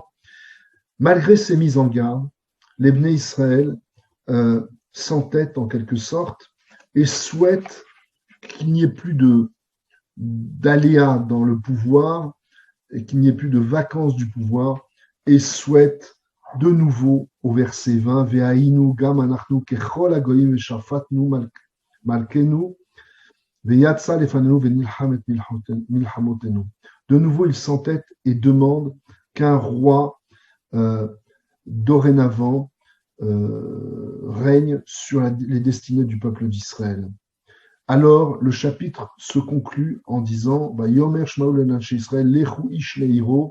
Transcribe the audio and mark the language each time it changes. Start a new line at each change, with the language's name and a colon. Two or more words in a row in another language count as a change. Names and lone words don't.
French: Malgré ces mises en garde, les Bnei Israël s'entêtent en quelque sorte et souhaitent qu'il n'y ait plus d'aléas dans le pouvoir et qu'il n'y ait plus de vacances du pouvoir et souhaitent de nouveau au verset 20
Hebrew: והיינו גם אנחנו ככל הגוים ושפטנו מלכנו, ויצא לפנינו ונלחם את מלחמתנו.
French: De nouveau, il s'entête et demande qu'un roi dorénavant règne sur les destinées du peuple d'Israël. Alors, le chapitre se conclut en disant
Hebrew: ויאמר שמואל אל אנשי ישראל, לכו איש לעירו.